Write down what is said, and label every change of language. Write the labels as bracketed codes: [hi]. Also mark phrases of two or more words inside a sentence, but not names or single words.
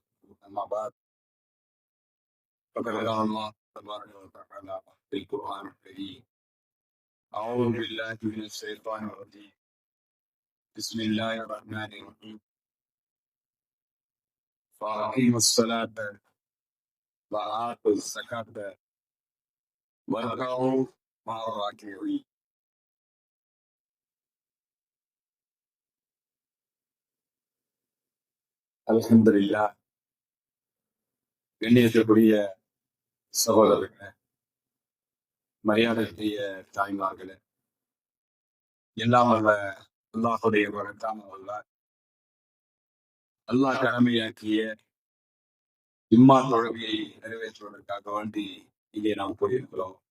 [ar] أما بعد فقد قال الله تبارك وتعالى في القرآن الكريم: أعوذ بالله من الشيطان الرجيم. بسم الله الرحمن الرحيم. فأقيموا الصلاة وآتوا الزكاة واركعوا مع الراكعين. [ta] அல்ஹம்துலில்லாஹ். கண்ணியத்திற்குரிய சகோதரர்களே, மரியாதைக்குரிய தாய்மார்களே, எல்லாம் வல்ல அல்லாஹுடைய வரத்தான அல்லாஹ் கடமையாக்கிய இம்மா தொழுகையை நிறைவேற்றுவதற்காக வேண்டி இங்கே நாம் கூறியிருக்கிறோம்.